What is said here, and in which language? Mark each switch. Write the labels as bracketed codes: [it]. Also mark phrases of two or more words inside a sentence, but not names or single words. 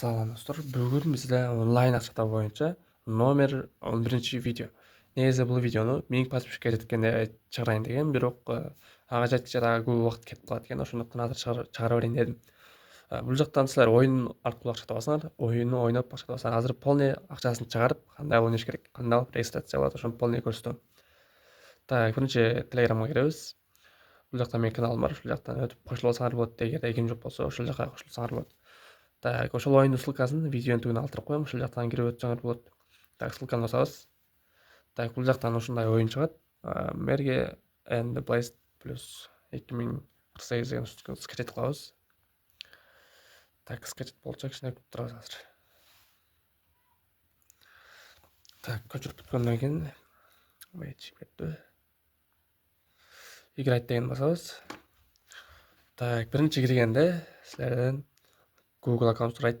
[ky] Салам достор. [kk] Бүгін бізде онлайн ақша бойынша номер 11 видео. Негізі бұл видеоны менің подписчикке жеткенде шығарайын деген, [ky] бирок ага жеткенше дагы көп убакыт кетип калат экен. Ошондуктан азыр чыгара берейин дедим. Бул жактан силер оюн аркылуу акча табасыңар. Оюнду ойноп акча табасыңар. Азыр полный акчасын чыгарып, кандай ойнош керек, кандай алып регистрация кылат, ошону полный көрсөтөм. Так, биринчи Telegramга киребиз. Бул жакта менин каналым бар. Ушул жактан өтүп кошулуп алсаңар болот. Эгер эгим жок болсо, ошол жака кошулсаңар болот. Так, ошол оюндун ссылкасын видеонун түбүнө калтырып коем. Ошол жактан кирип өтсөңөр болот. Так, ссылканы басабыз. Так, бул жактан ушундай оюн чыгат. Merge and the Blast плюс 2048 деген скачать кылабыз. Так, скачать болчу, кичине күтүп турабыз азыр. Так, көчүрүп бүткөндөн кийин кетти. Играть деген басабыз. Так, биринчи киргенде силерден Google аккаунт сурайт.